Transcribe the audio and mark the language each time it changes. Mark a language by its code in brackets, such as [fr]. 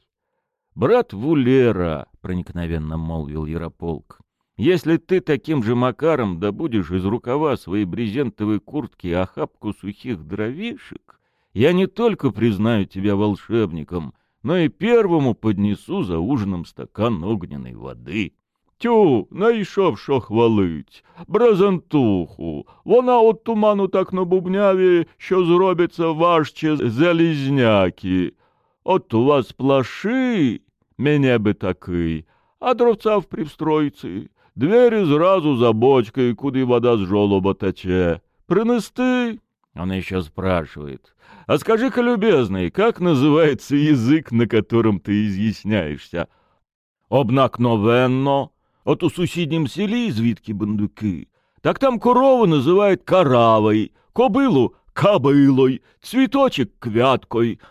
[ru] — Брат Вулера, — проникновенно молвил Ярополк, — если ты таким же макаром добудешь из рукава своей брезентовой куртки охапку сухих дровишек, я не только признаю тебя волшебником, но и первому поднесу за ужином стакан огненной воды. [uk] Тю, найшов, шо хвалить, брезентуху, вона от туману так на бубняві, що зробиться важче залізняки. От у вас плаши, мене би такий, а дровца в привстройці, двері зразу за бочкою, куди вода з жолоба тече. Принести? [ru] Он еще спрашивает. «А скажи-ка, любезный, как называется язык, на котором ты изъясняешься?» «Обнакновенно. От у соседнем селе извитки бандуки. Так там корову называют каравой, кобылу — кобылой, цветочек — квяткой.